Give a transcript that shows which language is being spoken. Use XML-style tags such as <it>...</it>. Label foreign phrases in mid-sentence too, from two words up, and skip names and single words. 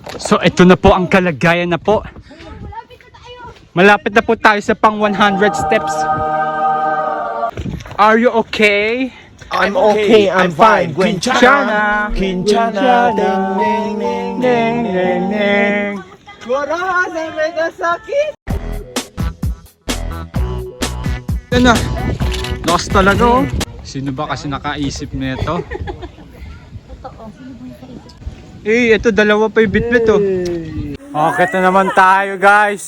<tl>So ito na po ang kalagayan na po. Malapit na po tayo sa pang 100 steps.</tl> <en>Are you okay? I'm okay, I'm fine. Quinchana, Quinchana, ding ding ding Neng, neng, neng.</en> <tl>Corazon may nasakit. Yan na. Lost talaga oh. Sino ba kasi nakaisip nito? Eh, ito dalawa pa yung bitbit oh. Okay na naman tayo guys.</tl>